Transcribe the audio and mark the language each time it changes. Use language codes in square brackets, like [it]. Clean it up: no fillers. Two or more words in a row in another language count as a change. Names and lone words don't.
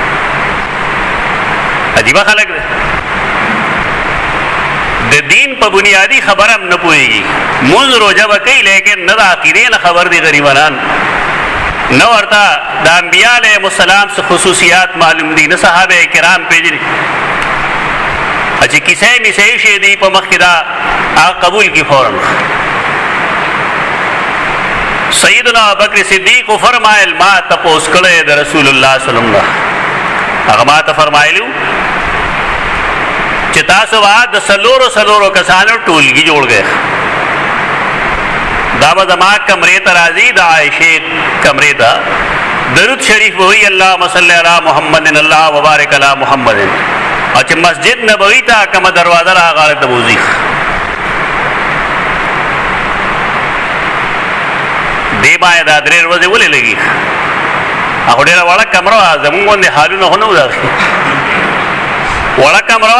[ps] عجیبه خلک دی د دین په بنیادی خبر هم نه پوهېږي مونځ روژه به کوي لیکن نه د عقیدې نه خبر دي غریبانان نه ورته د انبیا [ar] علیهم السلام [ps] څه خصوصیات معلوم دي نه صحابه کرام پېژني چې کیسې میسې شي دي په مخ کې دا هغه قبول کی فوراً سیدنا ابوبکر صدیق فرمایل ما تپوس کړی د رسول الله [ar] صلی الله علیه وسلم [ps] هغه ما ته فرمایلو چې تاسو به د څلورو کسانو ټولګي جوړ گئے دا به زما کمرې ته راځي د عایشې کمرې ته درود شریف وایي [ar] اللهم صل علی محمد الله وبارک علی محمد [ps] او چې مسجد نبوي ته کومه دروازه راغله ته وځي دی باندې دا درې ورځې ولې لګي هغه ډېره وړه کمره وه زمونږ غوندې حالونه خو نه وو دغسې وړه کمره